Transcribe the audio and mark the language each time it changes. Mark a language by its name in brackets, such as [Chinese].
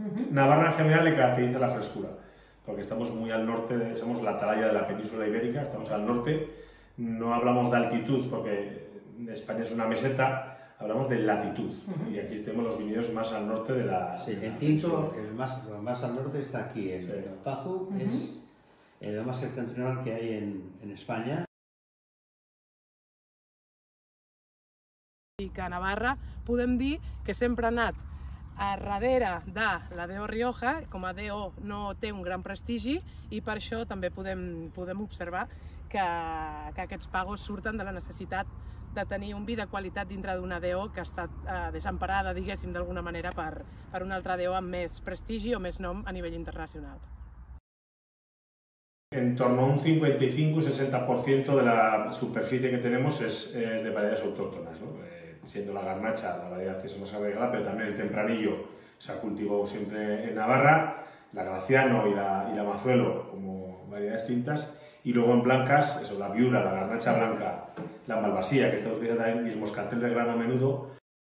[Spanish] Navarra en general le caracteriza la frescura, porque estamos muy al norte, somos la atalaya de la península ibérica, estamos al norte, no hablamos de altitud porque España es una meseta, hablamos de latitud, y aquí tenemos los viñedos más al norte de la... Sí, el Tinto, lo más al norte está aquí, en Otazu, es lo más septentrional que hay en España. [Catalan] I que a Navarra podem dir que sempre ha anat a darrere de la DO Rioja, com a DO no té un gran prestigi i per això també podem observar que aquests pagos surten de la necessitat de tenir un vi de qualitat dintre d'una DO que ha estat desemparada, diguéssim, d'alguna manera per una altra DO amb més prestigi o més nom a nivell internacional. [Spanish] En torno a un 55-60% de la superficie que tenemos es de variedades autóctonas, ¿no? Siendo la garnacha la variedad más arraigada, pero también el tempranillo se ha cultivado siempre en Navarra, la Graciano y la Mazuelo como variedades tintas, y luego en blancas, eso, la Viura, la garnacha blanca, la Malvasía, que está utilizada también, y el moscatel de grano a menudo.